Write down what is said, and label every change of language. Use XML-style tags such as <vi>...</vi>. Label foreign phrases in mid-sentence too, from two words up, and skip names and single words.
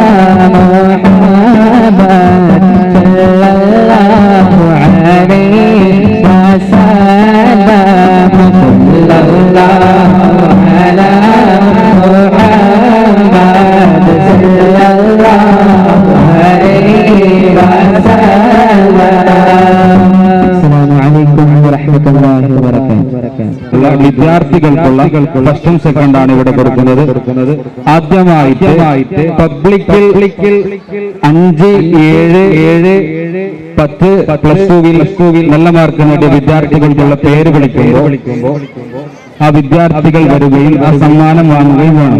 <ar>محمد صلى الله عليه وسلم صلى الله على محمد صلى الله عليه وسلم. السلام عليكم</ar> <ml>വിദ്യാർത്ഥികൾക്കുള്ള ഫസ്റ്റും സെക്കൻഡാണ് ഇവിടെ കൊടുക്കുന്നത്. ആദ്യമായിട്ട് പബ്ലിക്കിൽ 5, 7, 10 +2 നല്ല മാർക്ക് നേടിയ വിദ്യാർത്ഥികൾക്കുള്ള പേര് വിളിക്കുമ്പോൾ ആ വിദ്യാർത്ഥികൾ വരികയും ആ സമ്മാനം വാങ്ങുകയും വേണം.</ml>